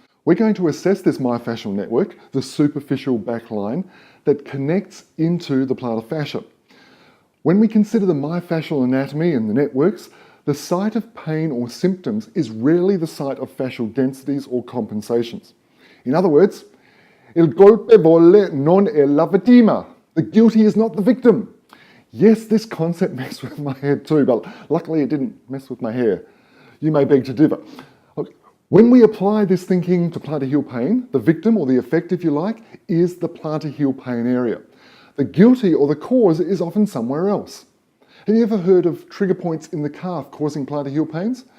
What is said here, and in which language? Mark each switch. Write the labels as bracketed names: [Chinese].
[English] We're going to assess this myofascial network, the superficial back line, that connects into the plantar fascia. When we consider the myofascial anatomy and the networks, the site of pain or symptoms is rarely the site of fascial densities or compensations. In other words, [Italian] il colpevole non è la vittima. [English] The guilty is not the victim. Yes, this concept messed with my head too, but luckily it didn't mess with my hair. You may beg to differ. When we apply this thinking to plantar heel pain, the victim, or the effect if you like, is the plantar heel pain area. The guilty or the cause is often somewhere else. Have you ever heard of trigger points in the calf causing plantar heel pains?